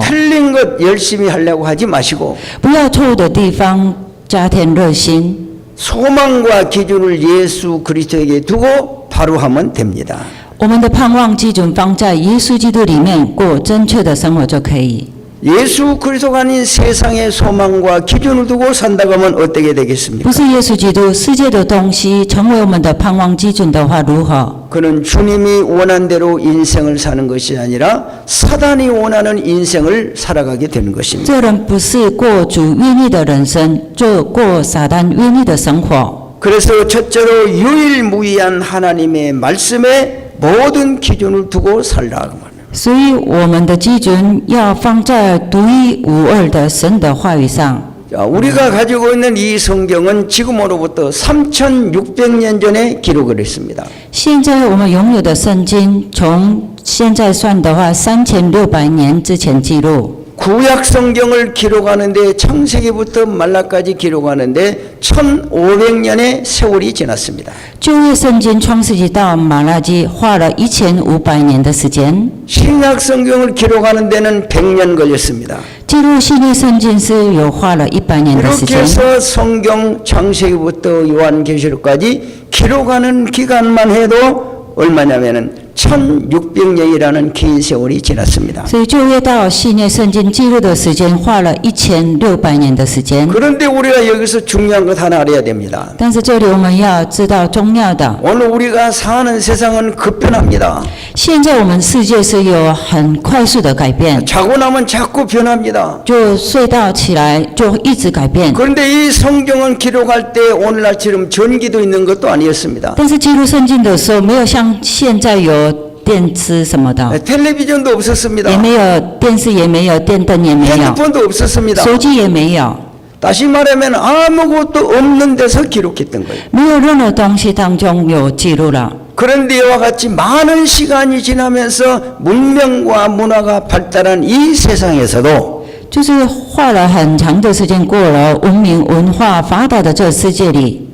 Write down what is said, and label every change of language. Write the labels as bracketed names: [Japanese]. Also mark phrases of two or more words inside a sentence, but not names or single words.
[Korean] 틀린 것 열심히 하려고 하지 마시고 [Chinese] 不要错误的地方加添热心， [Korean] 소망과 기준을 예수 그리스도에게 두고 바로 하면 됩니다. [Chinese] 我们的盼望基准放在耶稣基督里面，过正确的生活就可以。 [Korean] 예수 그리스도가 아닌 세상의 소망과 기준을 두고 산다고 하면 어떻게 [Chinese] 不 [Korean] 되겠습니까? [Chinese] 是耶稣基督，世界的东西成为我们的盼望基准的话，如何？ [Korean] 그는 주님이 원한 대로 인생을 사는 것이 아니라 사단이 원하는 인생을 살아가게 되는 것입니다. [Chinese] 这人不是过主愿意的人生，就过撒旦愿意的生活。 [Korean] 그래서 첫째로 유일무이한 하나님의 말씀에 모든 기준을 두고 살라. [Chinese] 所以我们的基准要放在独一无二的神的话语上。 [Korean] 자, 우리가 가지고 있는 이 성경은 지금으로부터 3600년 전에 기록을 했습니다. [Chinese] 现在我们拥有的圣经，从现在算的话，3600年之前记录。 [Korean] 구약 성경을 기록하는데 창세기부터 말라까지 기록하는데 1500년의 세월이 지났습니다. [Chinese] 旧约圣经创世纪到马拉基花了1500年的时间， [Korean] 신약 성경을 기록하는 데는 100년 걸렸습니다. [Chinese] 记录新约圣经是有花了100年的时 [Korean] 이렇게 [Chinese] 间。 [Korean] 해서 성경 창세기부터 요한계시록까지 기록하는 기간만 해도 얼마냐면은 1600년이라는 긴 세월이 지났습니다. [Chinese] 所以旧约到新约圣经记录的时间花了1600年的时间。 [Korean] 그런데 우리가 여기서 중요한 것 하나 알아야 됩니다. [Chinese] 但是这里我们要知道重要的， [Korean] 오늘 우리가 사는 세상은 급변합니다. [Chinese] 现在我们世界是有很快速的改变， [Korean] 자고 나면 자꾸 변합니다. [Chinese] 就睡到起来就一直改变。 [Korean] 그런데 이 성경은 기록할 때 오늘날처럼 전기도 있는 것도 아니었습니다. [Chinese] 但是记录圣经的时候，没有像现在有电池什么的， [Korean] 텔레비전도 [Chinese] 也 [Korean] 없었습니다. [Chinese] 没有电视，也没有电灯，也没有 [Korean] 핸드폰도 없었습니다. [Chinese] 手机，也没有， [Korean] 다시 말하면 아무것도 없는 데서 기록했던 거예요. [Chinese] 没有任何东西当中有记录了。 [Korean] 그런데 이와 같이 많은 시간이 지나면서 문명과 문화가 발달한 이 세상에서도 [Chinese] 就是花了很长的时间过了，文明文化发达的这个世界里，